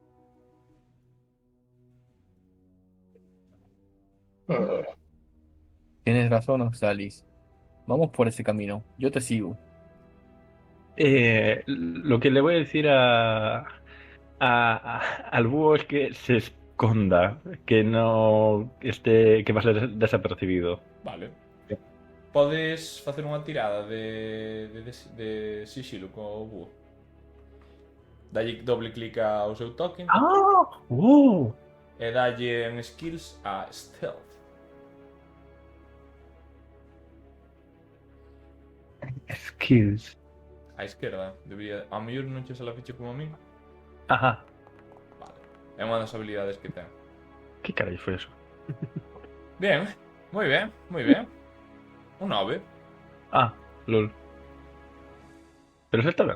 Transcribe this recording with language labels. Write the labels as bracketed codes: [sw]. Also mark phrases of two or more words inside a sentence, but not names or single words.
[es] Tienes razón, Oxalis. Vamos por ese camino. Yo te sigo. Lo que le voy a decir al búho es que se esconda, que no esté, que va a ser desapercibido. Vale. [gl] Podes facer unha tirada de sigilo co búho. Dalle doble clic ao seu token e dalle en skills a stealth. Skills. A esquerda, debería... A mellor non che sale a ficha como a min. Ajá. Vale. É unha das habilidades que ten. [es] ¿Qué caray fue eso? [gl] Bien, moi ben, moi ben. Un 9. Ah, lol. Pero eso está ben.